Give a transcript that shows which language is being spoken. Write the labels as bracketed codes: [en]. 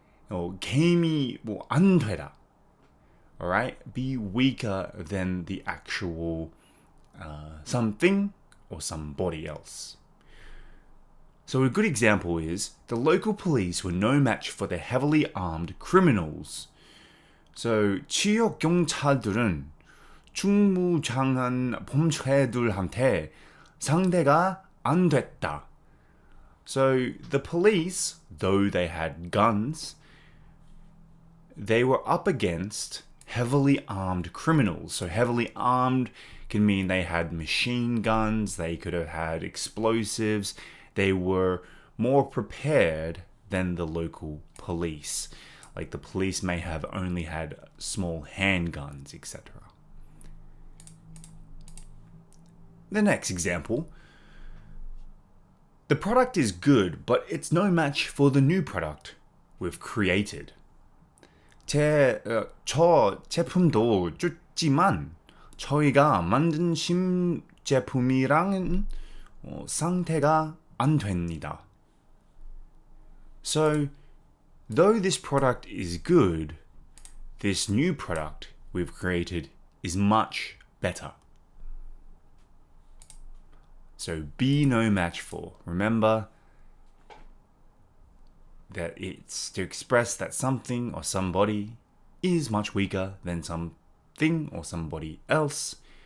[ko] 게임이 뭐 안 되다. Alright? [en] Be weaker than the actual something or somebody else. So a good example is the local police were no match for the heavily armed criminals. [ko] So 지역 경찰들은 중무장한 범죄들한테 상대가 안 됐다. [en] So the police, though they had guns, they were up against heavily armed criminals. So heavily armed can mean they had machine guns, they could have had explosives. They were more prepared than the local police. Like the police may have only had small handguns, etc. The next example. The product is good, but it's no match for the new product we've created. [ko] 저 제품도 좋지만 저희가 만든 신제품이랑은 상태가 안 됩니다. [en] So, though this product is good, this new product we've created is much better. So, be no match for. Remember that it's to express that something or somebody is much weaker than something or somebody else.